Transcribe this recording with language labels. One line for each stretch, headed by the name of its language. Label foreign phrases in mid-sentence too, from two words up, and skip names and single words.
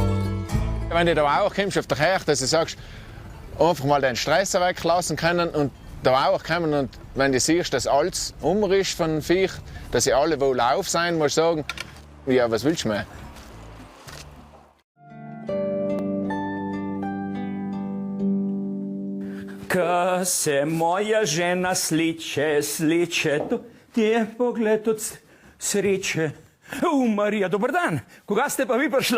German: Wenn du da auch kommst auf der Kirche, dass du sagst, einfach mal den Stress weglassen können und da auch kommen und wenn du siehst, dass alles ist von Viech, dass sie alle wohl auf sein, musst du sagen, ja, was willst du mehr?
Slovenian: Ko se moja žena sliče, to ti je pogled od sreče. Marija, dober dan, koga ste pa vi prišla?